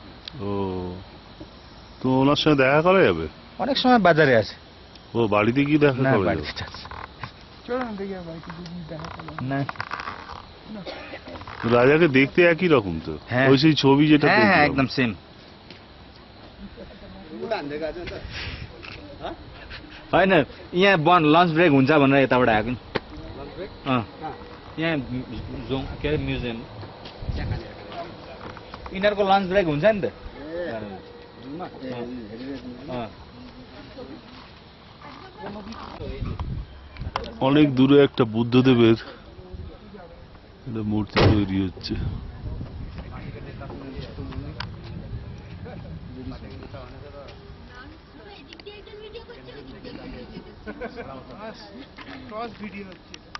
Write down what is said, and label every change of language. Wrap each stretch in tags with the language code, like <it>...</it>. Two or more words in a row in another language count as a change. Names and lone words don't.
<bn>ও, তো ওনার সঙ্গে দেখা করা যাবে? অনেক সময় বাজারে আসে। ও বাড়িতে কি দেখা না করা যাবে? বাড়িতে আছে চলো না দেখি বাড়িতে দুদিন দেখা করলাম। না। রাজাকে দেখতে একই রকম তো, হ্যাঁ। ওই সেই ছবি যেটা হ্যাঁ হ্যাঁ দেখলাম। একদম সেম।</bn> <ne>होइन यहाँ</ne> <en>lunch break</en> <ne>हुन्छ भनेर यताबाट आएको नि। यहाँ जोङ के अरे म्युजियम यिनीहरूको</ne> <en>lunch break</en> <ne>हुन्छ नि त।</ne> <bn>অনেক দূরে একটা বুদ্ধদেবের একটা মূর্তি তৈরি হচ্ছে।</bn> <en>cross video</en> <bn>হচ্ছে।</bn>